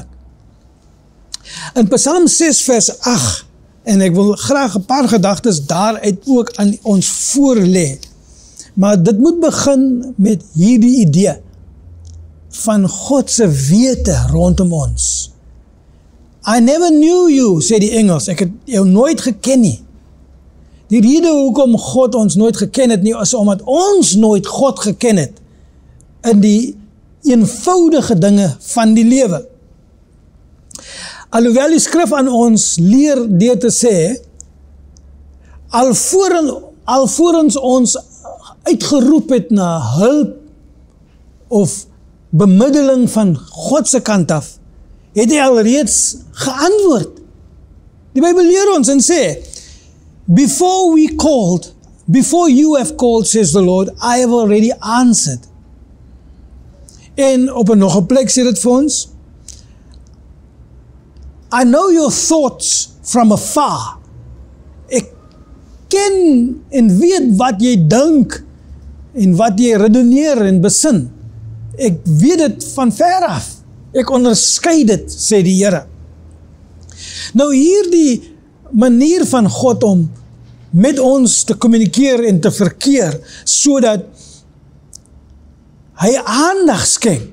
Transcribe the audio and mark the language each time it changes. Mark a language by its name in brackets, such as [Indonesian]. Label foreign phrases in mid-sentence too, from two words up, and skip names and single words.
[Afrikaans] In Psalm 6 vers 8, en ek wil graag 'n paar gedagtes daaruit ook aan ons voorlê, maar dit moet begin met hierdie idee van God se wete rondom ons. [English] I never knew you, [Afrikaans] sê die Engels, ek het jou nooit geken nie. Die rede hoekom God ons nooit geken het nie, is omdat ons nooit God geken het in die eenvoudige dinge van die lewe. Alhoewel die skrif aan ons leer deur te sê, alvorens ons uitgeroep het na hulp of bemiddeling van God se kant af, het hy alreeds geantwoord. Die Bybel leer ons en sê, [English] before you have called, says the Lord, I have already answered. [Afrikaans] En op nog 'n plek sê dit vir ons, [English] I know your thoughts from afar. [Afrikaans] Ek ken en weet wat jy dink en wat jy redeneer en besin. Ek weet dit van ver af. Ek onderskei dit, sê die Here. Nou hierdie manier van God om met ons te kommunikeer en te verkeer, sodat hy aandag skenk.